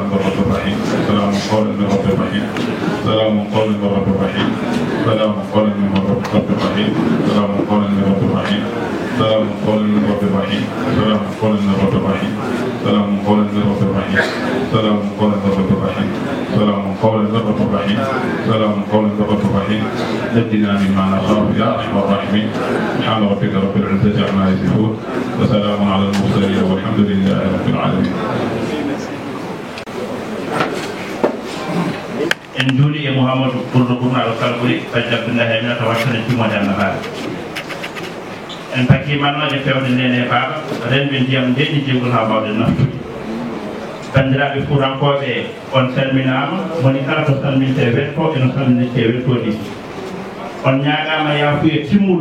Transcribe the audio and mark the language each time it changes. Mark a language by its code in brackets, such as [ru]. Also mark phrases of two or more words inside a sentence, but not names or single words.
[ar] من رب الرحيم سلام قولا من رب الرحيم سلام قولا من رب الرحيم سلام قولا من رب الرحيم سلام قولا من رب الرحيم سلام قولا من رب الرحيم سلام قولا من رب الرحيم سلام قولا من رب الرحيم سلام قولا من رب الرحيم سلام قولا من رب الرحيم سلام قولا من رب الرحيم نجنا مما نخاف يا ارحم الراحمين سبحان ربك رب العزة عما يصفون وسلام على المرسلين والحمد لله رب العالمين. [ff] en juuli e Mouhamadou ɓurɗo ɓurnaɗo kalɓuri Badji Abdoullahi Amina tawakkane timode Allah haala en pakki mannoje fewde ndene baaba renɓe ndiyam ndeɗi jeygol ha mbawɗen naftude bandiraɓe fuurankoɓe on salminama woni kala to salminte wetto eno salmininte wettodi on ñagama yafuye timmuɗo